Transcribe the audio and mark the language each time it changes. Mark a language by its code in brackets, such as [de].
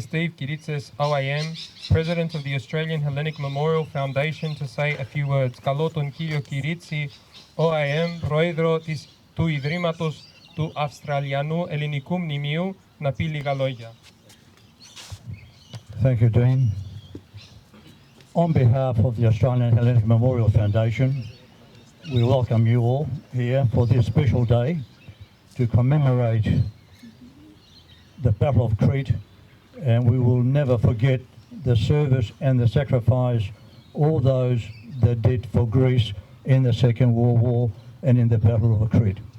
[en] Steve Kiritsis, OAM, President of the Australian Hellenic Memorial Foundation, to say a few words. [el] Καλώ τον κύριο Κυρίτσι, OAM, πρόεδρο του Ιδρύματος του Αυστραλιανού Ελληνικού Μνημείου, να πει λίγα λόγια. [en] Thank you, Dean. On behalf of the Australian Hellenic Memorial Foundation, we welcome you all here for this special day to commemorate the Battle of Crete, and we will never forget the service and the sacrifice all those that did for Greece in the Second World War and in the Battle of Crete.